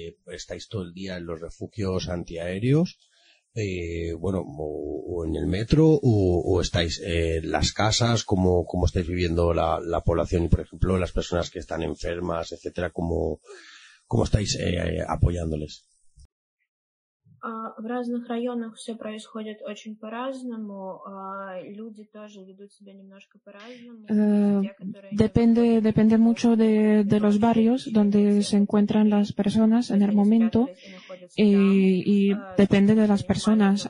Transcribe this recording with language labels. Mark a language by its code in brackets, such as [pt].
[es] ¿Estáis todo el día en los refugios antiaéreos? O en el metro, o estáis en las casas? ¿Cómo estáis viviendo la población? Y, por ejemplo, las personas que están enfermas, etcétera, ¿cómo estáis apoyándoles? [ru] В разных районах все происходит очень по-разному. Люди тоже ведут себя немножко по-разному. [es] Depende mucho de los barrios donde se encuentran las personas en el momento y depende de las personas.